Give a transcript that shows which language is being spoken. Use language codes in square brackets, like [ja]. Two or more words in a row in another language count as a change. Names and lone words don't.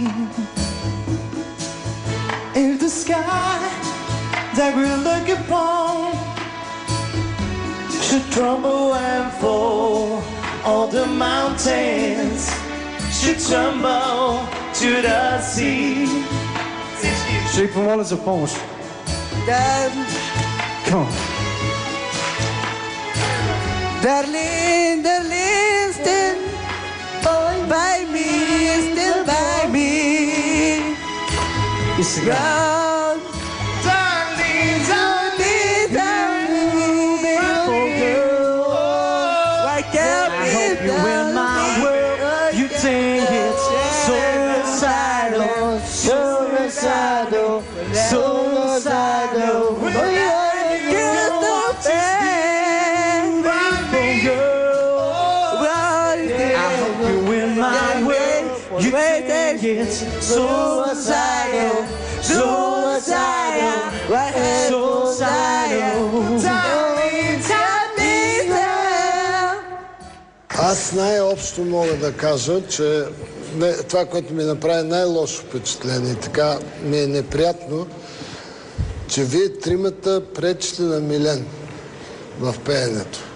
[en] If the sky that we look upon should crumble and fall, all the mountains should tumble to the sea. [bg] Ще ви помоля за помощ. [en] Come on. Darling, darling, stand by me, stand by me. [bg] И сега. [en] Darling, darling, darling, why can't I hope you win my world. You think it's suicidal, suicidal, suicidal. You think it's suicidal, suicidal, suicidal. [bg] Аз най-общо мога да кажа, че това, което ми направи най-лошо впечатление, така ми е неприятно, че вие тримата пречите на Милен в пеенето.